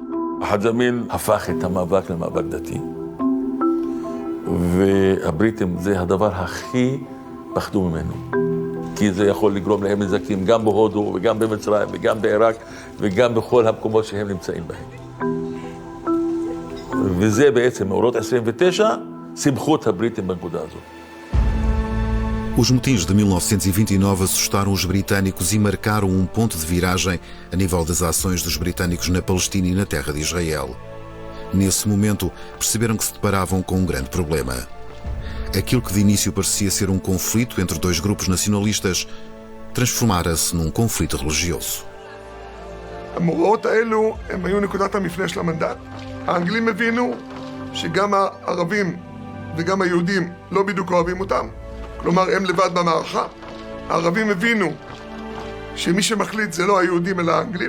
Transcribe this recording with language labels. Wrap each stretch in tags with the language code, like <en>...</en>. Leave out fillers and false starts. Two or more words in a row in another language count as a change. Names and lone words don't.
<he>חאג' אמין הפך את המאבק למאבק דתי, והבריטים זה הדבר הכי פחדו ממנו, כי זה יכול לגרום להם נזקים גם בהודו וגם במצרים וגם בעיראק וגם בכל המקומות שהם נמצאים בהם. וזה בעצם מאורעות 29 סיבכו את הבריטים בנקודה הזאת.</he> <pt>Os motins de 1929 assustaram os britânicos e marcaram um ponto de viragem a nível das ações dos britânicos na Palestina e na terra de Israel. Nesse momento, perceberam que se deparavam com um grande problema. Aquilo que de início parecia ser um conflito entre dois grupos nacionalistas transformara-se num conflito religioso.</pt> <he>המאורעות האלו הם היו נקודת המפנה של המנדט. האנגלים הבינו שגם הערבים וגם היהודים לא בדיוק אוהבים אותם. כלומר, הם לבד במערכה. הערבים הבינו שמי שמחליט זה לא היהודים אלא האנגלים.</he>